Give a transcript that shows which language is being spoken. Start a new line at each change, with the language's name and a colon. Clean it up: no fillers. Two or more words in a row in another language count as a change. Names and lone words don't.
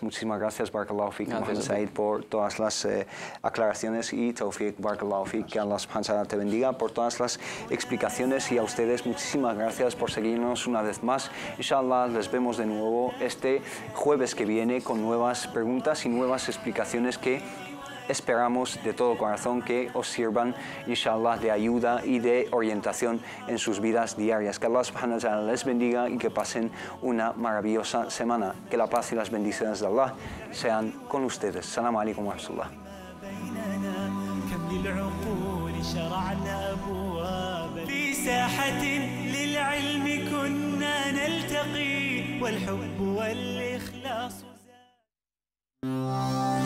Spanish: Muchísimas gracias,
Arabic: بارك الله فيك,
Spanish: Mohamed Said, por todas las aclaraciones, y Tawfiq,
Arabic: بارك الله فيك,
Spanish: que
Arabic: الله سبحانه وتعالى
Spanish: te bendiga por todas las explicaciones, y a ustedes muchísimas gracias por seguirnos una vez más. Inshallah les vemos de nuevo este jueves que viene con nuevas preguntas y nuevas explicaciones que esperamos de todo corazón que os sirvan, inshallah, de ayuda y de orientación en sus vidas diarias. Que
Arabic: الله سبحانه وتعالى
Spanish: les bendiga y que pasen una maravillosa semana. Que la paz y las bendiciones de Allah sean con ustedes.
Arabic: السلام عليكم ورحمة الله. في ساحة للعلم كنا نلتقي والحب والإخلاص